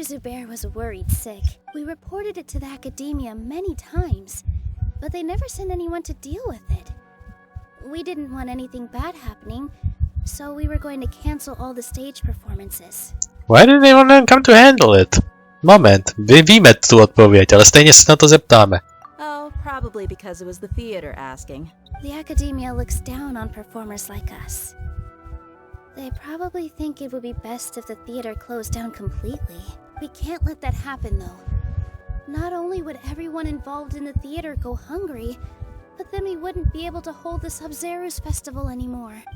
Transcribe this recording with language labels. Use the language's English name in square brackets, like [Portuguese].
[English] Zubair was worried sick. We reported it to the academia many times, but they never sent anyone to deal with it. We didn't want anything bad happening, so we were going to cancel all the stage performances. Why did anyone come to handle it? [Czech] Moment, víme tu odpověď, ale stejně se na to zeptáme. [English] Oh, probably because it was the theater asking. The academia looks down on performers like us. They probably think it would be best if the theater closed down completely. We can't let that happen, though. Not only would everyone involved in the theater go hungry, but then we wouldn't be able to hold the Sub-Zerus festival anymore.